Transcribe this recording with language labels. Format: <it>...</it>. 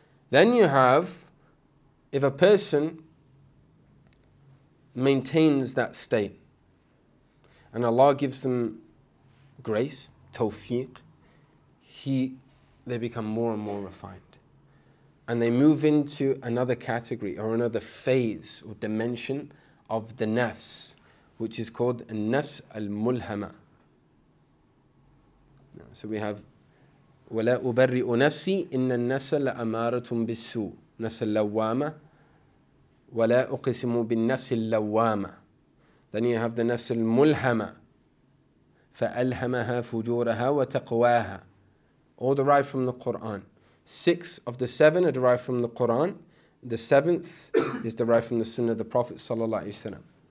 <en>Then you have, if a person maintains that state and Allah gives them grace, tawfiq, they become more and more refined. And they move into another category or another phase or dimension of the nafs, which is called nafs al-mulhama. So we have</en> <ar>وَلَا أُبَرِّئُ نَفْسِي إِنَّ النَّفْسَ لَأَمَارَةٌ بِالسُّوءِ نَفْسَ اللَّوَّامَةِ وَلَا أُقْسِمُ بِالنَّفْسِ اللَّوَّامَةِ.</ar> <en>Then you have the nafs al-mulhama,</en> <ar>فَأَلْهَمَهَا فُجُورَهَا وَتَقْوَاهَا.</ar> <en>All derived from the Quran. 6 of the 7 are derived from the Quran. The 7th is derived from the Sunnah of the Prophet sallallahu alaihi wasallam.</en>